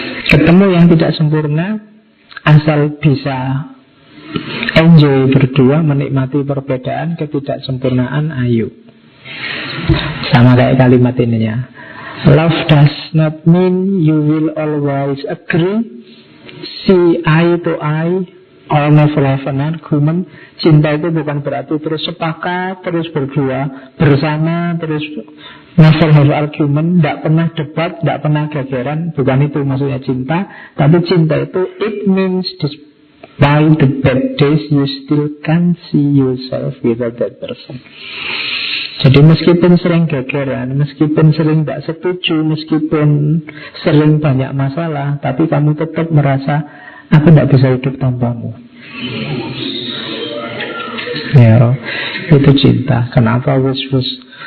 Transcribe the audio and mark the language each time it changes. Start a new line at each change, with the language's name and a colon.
Indonesian: Ketemu yang tidak sempurna, asal bisa enjoy berdua, menikmati perbedaan, ketidaksempurnaan, ayo. Sama kayak kalimat ininya,
English: love does not mean you will always agree, see eye to eye, or never have an argument.
Indonesian: Cinta itu bukan berarti terus sepakat, terus berdua, bersama, terus
English: never have argument,
Indonesian: tidak pernah debat, tidak pernah gegeran. Bukan itu maksudnya cinta. Tapi cinta itu,
English: it means by the bad days you still can see yourself without that person.
Indonesian: Jadi meskipun sering gegeran, meskipun sering tidak setuju, meskipun sering banyak masalah, tapi kamu tetap merasa, aku tidak bisa hidup tanpamu. Ya, itu cinta. Kenapa wis-wis?